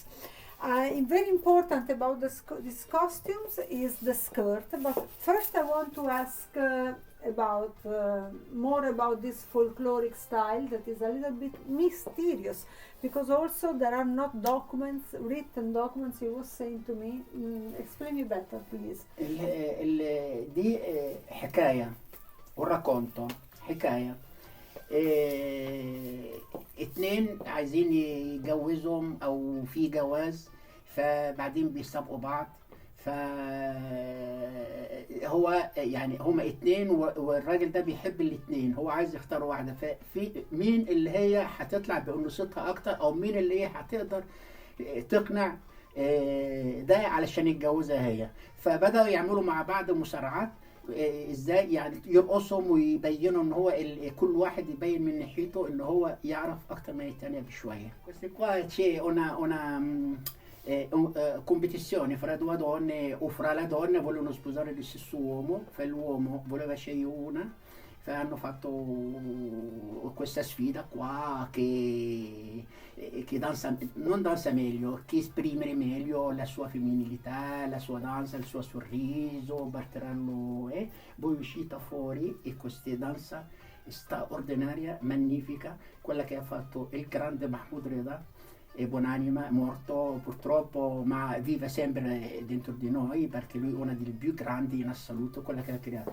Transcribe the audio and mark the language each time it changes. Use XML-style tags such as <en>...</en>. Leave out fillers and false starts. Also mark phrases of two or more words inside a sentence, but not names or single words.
<en>Very important about these costumes is the skirt. But first, I want to ask about more about this folkloric style that is a little bit mysterious, because also there are not written documents. You were saying to me, explain me better, please.</en> <ar>دي حكاية ورacconto حكاية. اتنين عايزين يجوزهم او في جواز، فبعدين بيسابقوا بعض، فهو يعني هما اتنين والراجل ده بيحب الاتنين، هو عايز يختار واحدة، ففي مين اللي هي هتطلع بأنوثتها اكتر، او مين اللي هي هتقدر تقنع ده علشان يتجوزها هي. فبدأوا يعملوا مع بعض مسارعات، ازاي يعني يرقصهم ويبينوا ان هو كل واحد يبين من ناحيته ان هو يعرف اكتر من الثانيه بشويه.</ar> <it>Queste qua c'è una competizione fra due donne o fra la donna vogliono sposare lo stesso uomo, l'uomo voleva scegliere una, hanno fatto questa sfida qua che danza, non danza meglio, che esprimere meglio la sua femminilità, la sua danza, il suo sorriso, batteranno, poi è uscita fuori e questa danza straordinaria, magnifica, quella che ha fatto il grande Mahmoud Reda, è buonanima, è morto purtroppo, ma vive sempre dentro di noi perché lui è una delle più grandi in assoluto, quella che ha creato.</it>